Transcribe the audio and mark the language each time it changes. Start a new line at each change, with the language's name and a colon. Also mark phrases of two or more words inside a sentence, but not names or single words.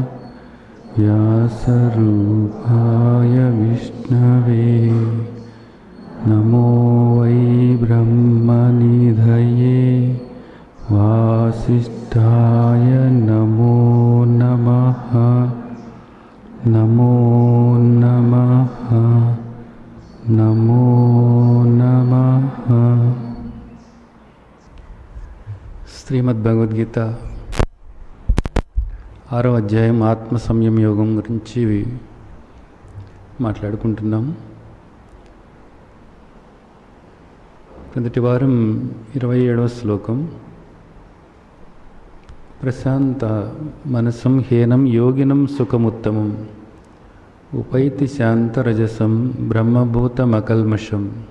Sanskrit: व्यासरूपाय विष्णवे नमो वै ब्रह्मनिधये वासिष्ठाय नमो नमः। नमो नमः नमो नमः।
Telugu: శ్రీమద్భగవద్గీత 6వ అధ్యాయం ఆత్మ సంయమ యోగం గురించి మాట్లాడుకుంటున్నాం. క్రిందటి వారం 27వ శ్లోకం,
Sanskrit: ప్రశాంత మనసం హేనం యోగినం సుఖముత్తమం ఉపైతి శాంతరజసం బ్రహ్మభూతమకల్మషం.